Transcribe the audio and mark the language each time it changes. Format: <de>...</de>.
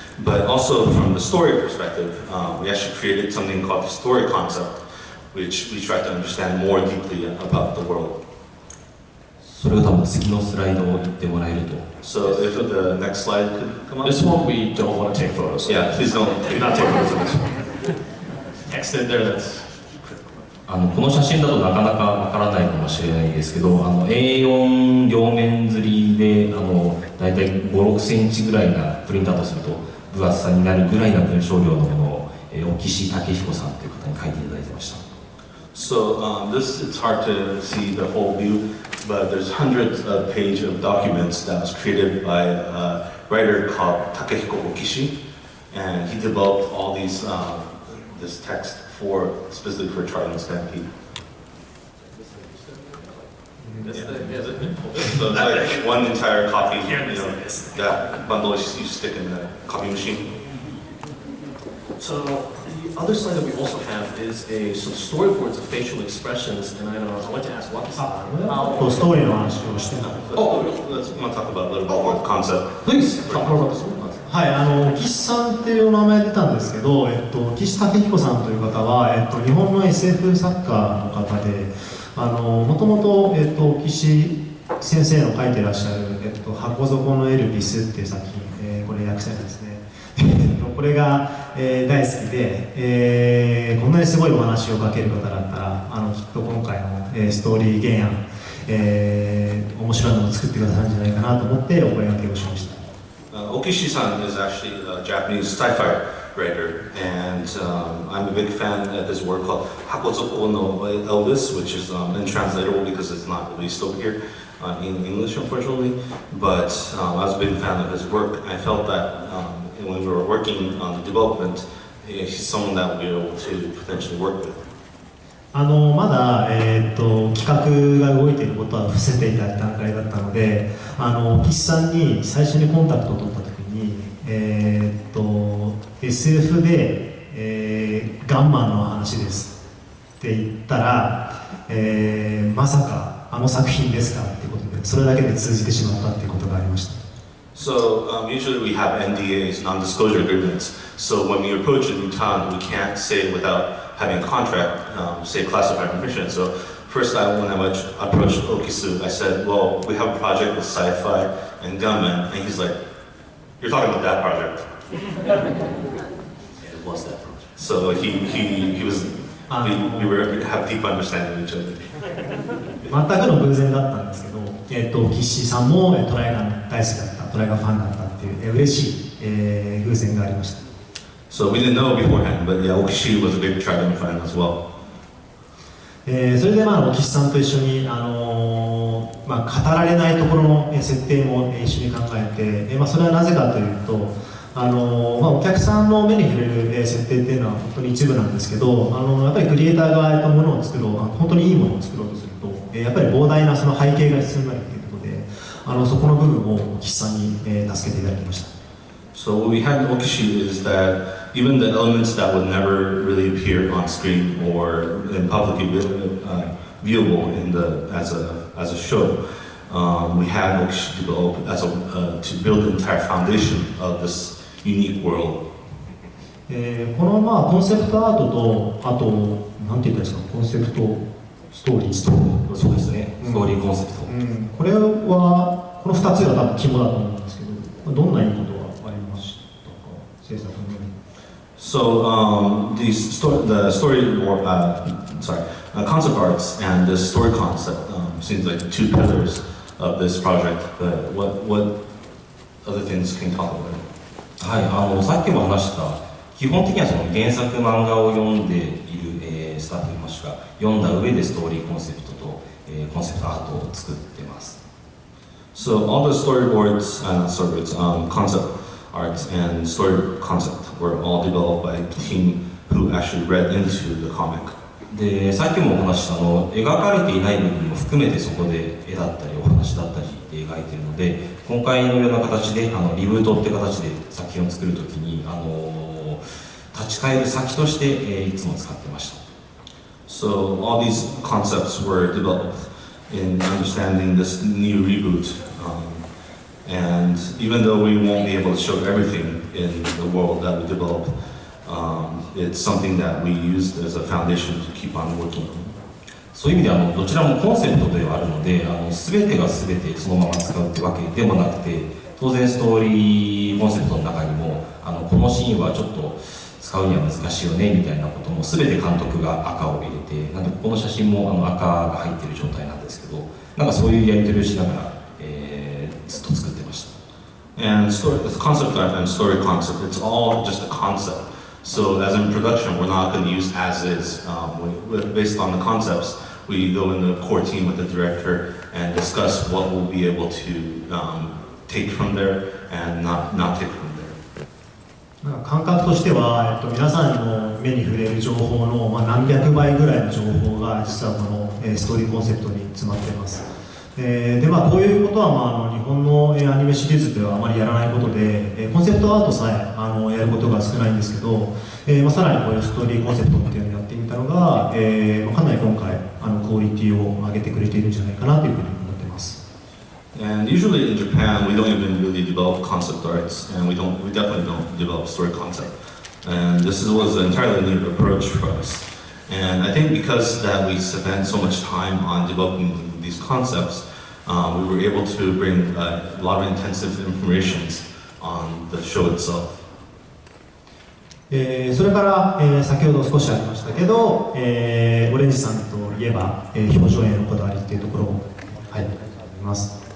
<en>But also from the story perspective, we actually created something called the story concept, which we try to understand more deeply about the world.</en> <ja>それを多分次のスライドを言ってもらえると。</ja> <en>So if the next slide could come up. This one we don't want to take photos. Yeah, please don't. Do not take photos of this one. Text in there that's.</en> <ja>この写真だとなかなかわからないかもしれないですけどA4 両面刷りでだいたい5、6センチぐらいなプリントアウトすると分厚さになるぐらいな文章量のものを沖志武彦さんという方に書いていただいてました。</ja> <en>So this it's hard to see the whole view, but there's hundreds of pages of documents that was created by a writer called Takehiko Okishi, and he developed all these this text specifically for Trigun Stampede. Yeah. So it's like one entire copy, that bundle you stick in the copy machine. So the other slide that we also have is some storyboards of facial expressions, and I want to ask Waki-san.</en> <ja>ストーリーの話をしてた。</ja> <en>Oh, let's want to talk about a little bit more the concept. Please talk more about this one.</en> <ja>はい、岸さんっていう名前出たんですけど、岸武彦さんという方は、日本の SF 作家の方で、もともと、岸先生の書いてらっしゃる、箱底のエルビスっていう作品、これ訳されですね。これが、大好きで、こんなにすごいお話を書ける方だったら、きっと今回の、ストーリー原案、面白いものを作ってくださるんじゃないかなと思ってお声掛けをしました。</ja> <en>Okishi-san is actually a Japanese sci-fi writer, and I'm a big fan of his work called Hakozoko no Elvis, which is untranslatable because it's not released over here in English, unfortunately. But I was a big fan of his work. I felt that when we were working on the development, he's someone that we'll be able to potentially work with.</en> <ja>まだ、企画が動いていることは伏せていた段階だったので岸さんに最初にコンタクトを取った時に、SF で、ガンマンの話ですって言ったら、まさか作品ですかっていうことでそれだけで通じてしまったっていうことがありました。</ja> <en>So usually we have NDAs, non-disclosure agreements. So when we approach a new talent, we can't say without having a contract, say classified information. So first, when I approached Okisu, I said, "Well, we have a project with sci-fi and gunmen," and he's like, "You're talking about that project?" It was that project. So he was, we were have deep understanding of each other.</en> <ja>全くの偶然だったんですけど、岸さんもトライガン大好きだった、トライガンファンだったっていう、嬉しい、偶然がありました。</ja> <en>So we didn't know beforehand, but yeah, Okishi was a big TRIGUN fan as well.</en> <ja>それで岸さんと一緒に、語られないところの設定も一緒に考えて、それはなぜかというと、お客さんの目に触れる設定っていうのは本当に一部なんですけど、やっぱりクリエイターがものを作ろう、本当にいいものを作ろうとすると、やっぱり膨大なその背景が必要になるということで、そこの部分を岸さんに助けていただきました。</ja> <en>So what we had in Okishi is that even the elements that would never really appear on screen or in publicly viewable in as a show, we had Okishi develop to build the entire foundation of this unique world.</en> <ja>このコンセプトアートと、あとなんて言ったんですか、コンセプトストーリー、そうですね、ストーリーコンセプト。これはこの2つが多分肝だと思うんですけど、どんないいことがありましたか、制作の上に。</ja> <en>So the storyboard, concept arts and the story concept seems like the two pillars of this project. But what other things can you talk about?</en> <ja>はい、さっきも話した基本的にはその原作漫画を読んでいる、スタッフいますが、読んだ上でストーリーコンセプトと、コンセプトアートを作ってます。</ja> <en>So all the storyboards and concept arts and story concept were all developed by a team who actually read into the comic.</en> <ja>で、さっきもお話した描かれていない部分も含めてそこで絵だったりお話だったりで描いているので、今回のような形でリブートって形で作品を作るときに立ち返る先として、いつも使ってました。</ja> <en>So all these concepts were developed in understanding this new reboot, and even though we won't be able to show everything in the world that we developed, it's something that we used as a foundation to keep on working on.</en> <ja>そういう意味でどちらもコンセプトではあるので、全てが全てそのまま使うってわけでもなくて、当然ストーリーコンセプトの中にもこのシーンはちょっと使うには難しいよねみたいなことも全て監督が赤を入れて、なんでここの写真も赤が入っている状態なんですけど、なんかそういうやり取りをしながら、ずっと作ってました。</ja> <en>And the concept art and story concept, it's all just a concept. So as in production, we're not going to use as is. Based on the concepts, we go in the core team with the director and discuss what we'll be able to take from there and not take from there.</en> <ja>感覚としては、皆さんの目に触れる情報の、何百倍ぐらいの情報が実はこの、ストーリーコンセプトに詰まっています。でこういうことは、日本の、アニメシリーズではあまりやらないことで、コンセプトアートさえやることが少ないんですけど、さらにこういうストーリーコンセプトっていうのをやってみたのが、かなり今回クオリティを上げてくれているんじゃないかなというふうに思っています。</ja> <en>And usually in Japan, we don't even really develop concept arts, and we definitely don't develop story concept. And this was an entirely new approach for us. And I think because that we spent so much time on developing these concepts, we were able to bring a lot of intensive information on the show itself.</en> <ja>それから、先ほど少しありましたけど、オレンジさんといえば、表情へのこだわりっていうところを、はい、あります。</ja>